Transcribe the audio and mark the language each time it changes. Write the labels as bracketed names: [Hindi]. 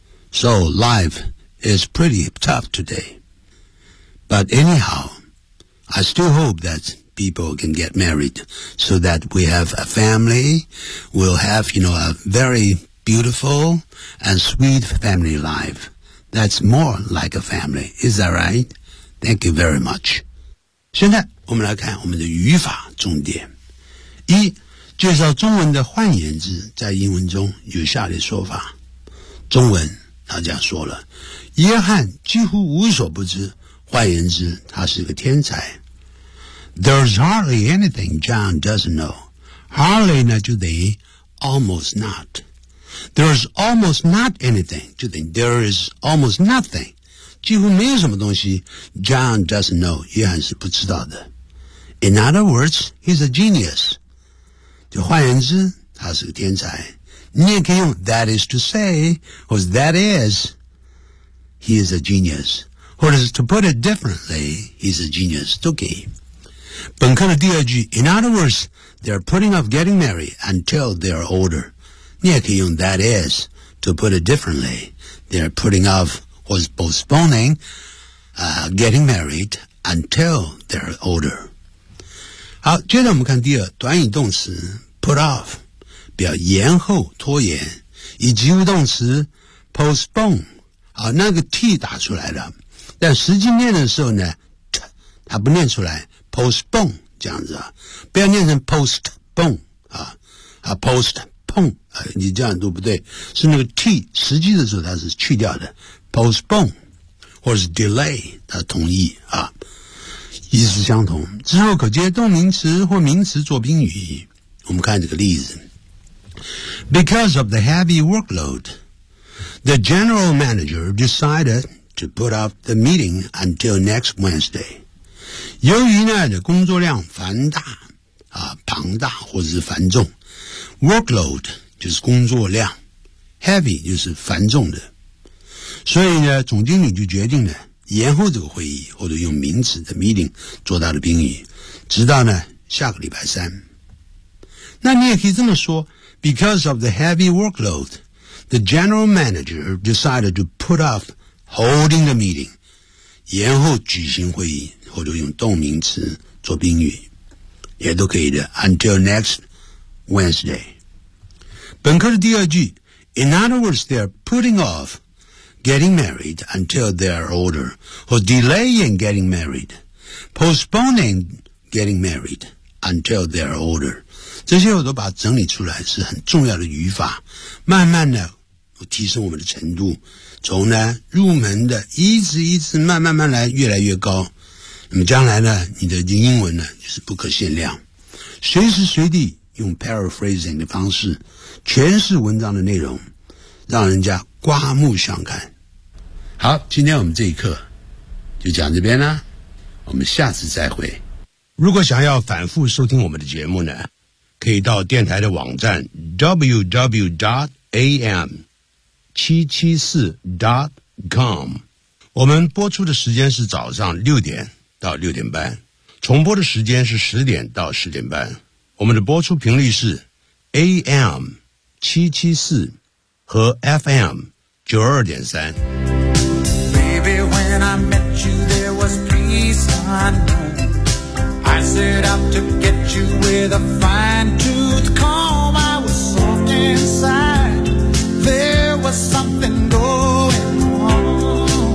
[English] So life is pretty tough today. But anyhow, I still hope that people can get married so that we have a family, we'll have, you know, a very beautiful and sweet family life. That's more like a family. Is that right? Thank you very much. [Chinese] 现在我们来看我们的语法重点。一，介绍中文的换言字在英文中有下列说法。中文他这样说了，约翰几乎无所不知，换言字他是个天才。 [English] There's hardly anything John doesn't know. Hardly [Chinese] 呢就等于 [English] almost not. There's almost not anything [Chinese] 就等于 [English] there is almost nothing. [Chinese] 几乎没有什么东西 [English] John doesn't know, [Chinese] 约翰是不知道的。 [English] In other words, he's a genius. [Chinese] 就换言之他是个天才。你也可以用 [English] that is to say, [Chinese] 或者 [English] that is, he is a genius. [Chinese] 或者是 [English] to put it differently, he's a genius, [Chinese] 都可以。本课的第二句 [English] in other words, they're putting off getting married until they're older. 你也可以用 that is, to put it differently, they're putting offwas postponing, getting married until they're older. [Chinese] 好，接着我们看第二短语动词 put off, 表延后拖延，以及物动词 postpone, 好，那个 T 打出来了，但实际念的时候呢 T, 它不念出来 postpone, 这样子，不要念成 postpone, postpone, 你这样都不对，是那个 T, 实际的时候它是去掉的 postpone 或是 delay 的同义啊，意思相同。之后可接动名词或名词做宾语。我们看这个例子。 [English] Because of the heavy workload, the general manager decided to put off the meeting until next Wednesday. [Chinese] 由于呢的工作量繁大啊，庞大或者是繁重。 Workload 就是工作量， heavy 就是繁重的，所以呢，总经理就决定呢延后这个会议，或者用名词的 meeting 做他的宾语，直到呢下个礼拜三。那你也可以这么说 [English] ，Because of the heavy workload, the general manager decided to put off holding the meeting， [Chinese] 延后举行会议，或者用动名词做宾语，也都可以的。 [English] Until next Wednesday。 [Chinese] 本课的第二句 [English] ，In other words, they're putting off getting married until they're older, or delaying getting married, postponing getting married until they're older。 [Chinese] 这些我都把它整理出来，是很重要的语法。慢慢的，我提升我们的程度，从呢入门的，一直一直慢慢慢来，越来越高。那么将来呢，你的英文呢就是不可限量，随时随地用 paraphrasing 的方式诠释文章的内容，让人家刮目相看。好，今天我们这一课就讲这边啦，我们下次再会。如果想要反复收听我们的节目呢，可以到电台的网站 www.am774.com。我们播出的时间是早上六点到六点半，重播的时间是十点到十点半。我们的播出频率是 AM 774和 FM 92.3。 [English] Baby, when I met you, there was peace unknown. I set out to get you with a fine-tooth comb. I was soft inside. There was something going on.